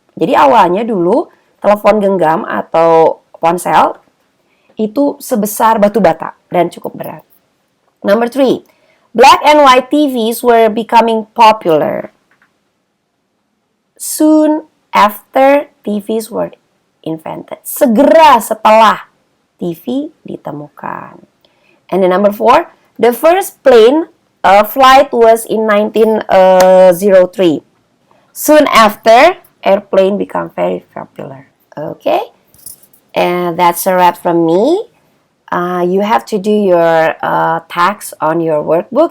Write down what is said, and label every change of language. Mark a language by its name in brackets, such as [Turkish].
[Indonesian] Jadi awalnya dulu telepon genggam atau ponsel itu sebesar batu bata dan cukup berat. [English] Number 3, black and white TVs were becoming popular. Soon after TVs were invented. [Indonesian] Segera setelah TV ditemukan. [English] And then number 4, the first plane flight was in 1903. Soon after, airplane become very popular. Okay, and that's a wrap from me. You have to do your tasks on your workbook.